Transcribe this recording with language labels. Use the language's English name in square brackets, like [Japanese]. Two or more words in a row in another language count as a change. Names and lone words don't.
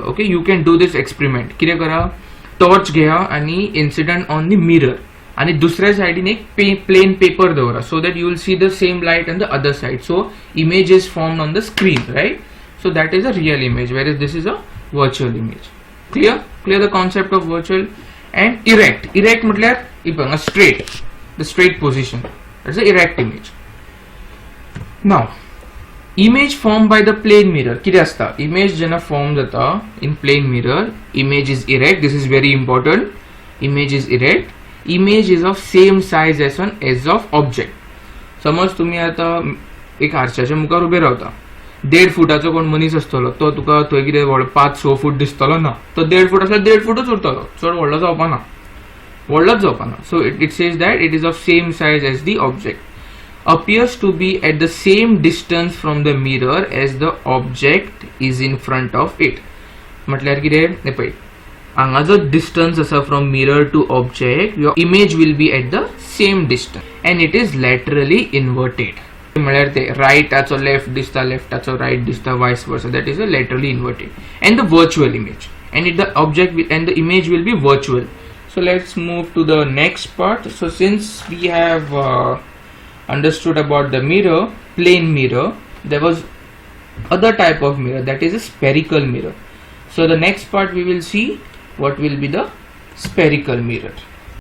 [English] Okay, you can do this experiment. [Konkani] कितें करा? टॉर्च घेया आणि [English] incident on the mirror [Konkani] आणि दुसऱ्या साइडीन एक [English] plain paper दवरा, so that you will see the same light on the other side. So image is formed on the screen, right? So that is a real image, where is this is a virtual image. Clear the concept of virtual. and erect [Konkani] म्हटल्यार हांगा स्ट्रेट, [English] the straight position, that's a erect image. नाउ image formed by the plane mirror. [Konkani] कितें आसता? इमेज जेन्ना फॉर्म जाता [English] in plane mirror, image is erect. This is very important. Image is erect. Image is of same size as an edge of object. [Konkani] समज तुम्ही आता एक आरशाच्या मुखार उबे रावता, 1.5 फुटाचो कोण मनीस आसतलो, तो तुका थंय कितें 5-6 फूट दिसतलो ना. तो 1.5 फूट आसल्यार 1.5 फूटच उरतलो, चड व्हडलो जावपाना. व्हडलोच जावपाना. [English] सो it says that it is of same size as the object, appears to be at the same distance from the mirror as the object is in front of it. [Konkani] म्हटल्यार कितें हे पळय, हांगा जो डिस्टन्स आसा [English] from mirror to object, your image will be at the same distance and it is laterally inverted. [Konkani] म्हळ्यार ते रायटाचो लेफ्ट दिसता, लेफ्टाचो रायट दिसता, [English] vice versa, that is a laterally inverted and the virtual image and it the object and the image will be virtual. So let's move to the next part. So since we have understood about the mirror, plane mirror, there was other type of mirror, that is a spherical mirror. So the next part we will see what will be the spherical mirror.